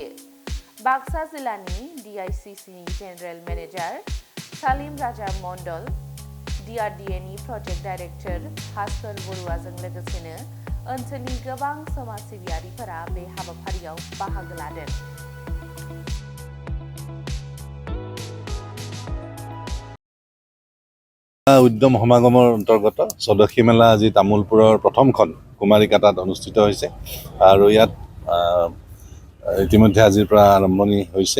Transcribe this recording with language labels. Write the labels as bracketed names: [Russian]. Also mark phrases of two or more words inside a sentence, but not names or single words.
[Bodo] बाक्सा जिल्लानि DICCनि [English] general manager [Bodo] सालिम राजा मण्डल, DRDAनि [English] project director [Bodo] भास्कर बरुवाजों लोगोसेनो ओनसोलनि गोबां समाज सिबियारिफोरा बे हाबाफारियाव बाहागो लादों। [Assamese] উদ্যম সমাগমৰ অন্তৰ্গত স্বদেশী মেলা আজি তামুলপুৰৰ প্ৰথমখন কুমাৰিকাটাত অনুষ্ঠিত হৈছে আৰু ইয়াত ইতিমধ্যে আজিৰ পৰা আৰম্ভণি হৈছে।